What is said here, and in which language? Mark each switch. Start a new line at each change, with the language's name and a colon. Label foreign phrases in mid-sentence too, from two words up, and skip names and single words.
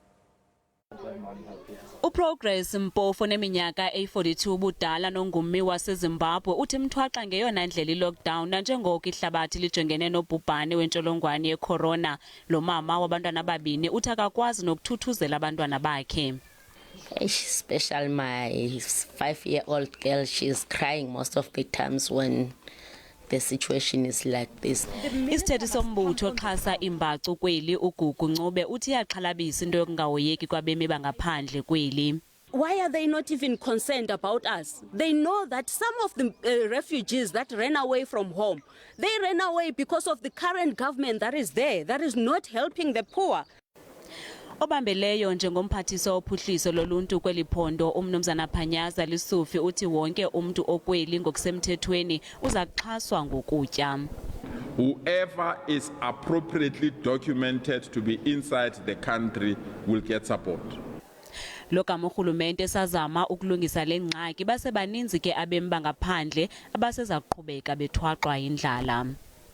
Xhosa: Uprogress Mpofu neminyaka eyi-42 ubudala nongummi waseZimbabwe uthi mthwaxa ngeyona ndlela i-lockdown nanjengoko ihlabathi lijongene nobhubhane wentsholongwane ye-corona. Lo mama wabantwana ababini uthi akakwazi nokuthuthuzela abantwana bakhe.
English: Especially my 5-year-old girl, she's crying most of the times when the situation is like this.
Xhosa: Isithethi sombutho oxhasa imbacu kweli uGugu Ncube uthi iyaxhalabisa into yokungahoyeki kwabemi bangaphandle kweli.
English: Why are they not even concerned about us? They know that some of the refugees that ran away from home, they ran away because of the current government that is there, that is not helping the poor.
Xhosa: Obambeleyo njengomphathiso ophuhliso loluntu kweliphondo umnumzana Phanyaza Lisufi uthi wonke umuntu okweli ngokusemthethweni uza kuxhaswa ngokutya.
English: Whoever is appropriately documented to be inside the country will get support.
Xhosa: Lo gama urhulumente sazama ukulungisa le ngxaki basebaninzi ke abemi bangaphandle abaseza kuqhubeka bethwaxwa indlala.